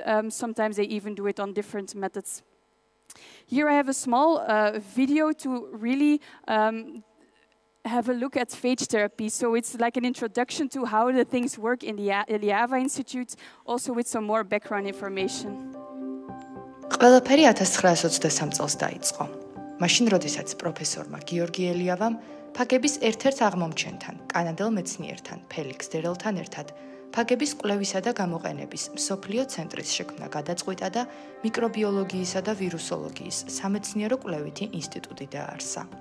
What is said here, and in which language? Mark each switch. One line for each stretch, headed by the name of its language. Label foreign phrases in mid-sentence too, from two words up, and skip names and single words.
English: Sometimes they even do it on different methods. Here I have a small video to really have a look at phage therapy. So it's like an introduction to how the things work in the Uyttebroek Institute, also with some more background information.
Georgian: ყველაფერი 1923 წელს დაიწყო. მაშინ, როდესაც პროფესორმა გიორგი ელიავამ ფაგების ერთ-ერთ აღმომჩენთან, კანადელ მეცნიერთან, ფელიქს დერელთან ერთად ფაგების კვლევისა და გამოყენების მსოფლიო ცენტრის შექმნა გადაწყვიტა და მიკრობიოლოგიისა და ვირუსოლოგიის სამეცნიერო კვლევითი ინსტიტუტი დააარსა.